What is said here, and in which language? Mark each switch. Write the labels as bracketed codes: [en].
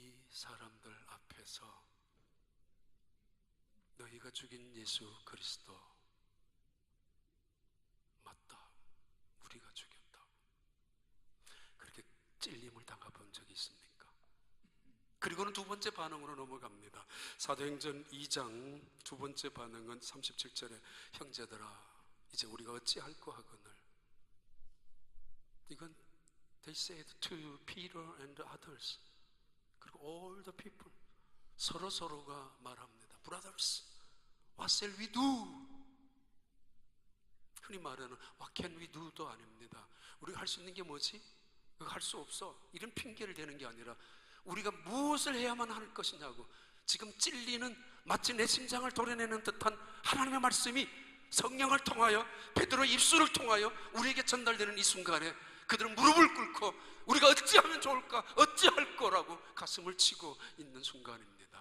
[ko] 사람들 앞에서 너희가 죽인 예수 그리스도 맞다, 우리가 죽였다, 그렇게 찔림을 당해본 적이 있습니까? 그리고는 두 번째 반응으로 넘어갑니다. 사도행전 2장 두 번째 반응은 37절에 형제들아 이제 우리가 어찌할꼬 하거늘. 이건 [en] they said to Peter and others, [ko] 그리고 [en] all the people, [ko] 서로가 말합니다. [en] Brothers, what shall we do? [ko] 흔히 말하는 [en] what can we do [ko] 도 아닙니다. 우리가 할 수 있는 게 뭐지? 그거 할 수 없어, 이런 핑계를 대는 게 아니라 우리가 무엇을 해야만 할 것이냐고, 지금 찔리는 마치 내 심장을 도려내는 듯한 하나님의 말씀이 성령을 통하여 베드로의 입술을 통하여 우리에게 전달되는 이 순간에 그들은 무릎을 꿇고 우리가 어찌하면 좋을까, 어찌할 거라고 가슴을 치고 있는 순간입니다.